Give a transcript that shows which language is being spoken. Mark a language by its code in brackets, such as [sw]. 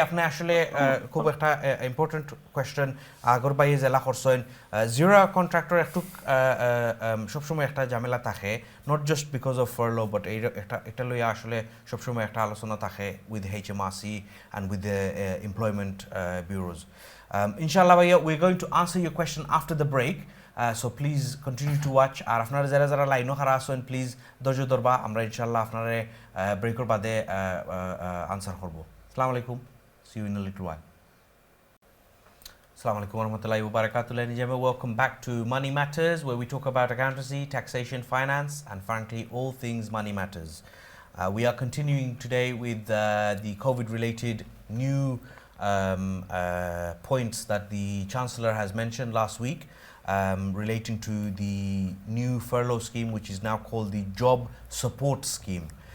[bn] আপনি আসলে খুব একটা ইম্পর্টেন্ট কোয়েশ্চেন আগর ভাই জেলা করছেন। জিরো কন্ট্রাক্টর একটু সবসময় একটা ঝামেলা থাকে, [en] not just because of furlough, [bn] but এটা লইয়া আসলে সবসময় একটা আলোচনা থাকে [en] With HMRC and with the employment bureaus. Inshallah, we're going to answer your question after the break. So please continue to watch. [bn] আর আপনারা যারা যারা লাইনও খারা আসেন প্লিজ ধৈর্য ধরবা, আমরা ইনশাল্লাহ আপনারা ব্রেকের বাদে আনসার করবো। [en] আসসালামু আলাইকুম, see you in a little while. Assalamu alaikum warahmatullahi wabarakatuh. Welcome back to Money Matters, where we talk about accountancy, taxation, finance, and frankly all things money matters. We are continuing today with the COVID-related new points that the Chancellor has mentioned last week, relating to the new furlough scheme, which is now called the Job Support Scheme.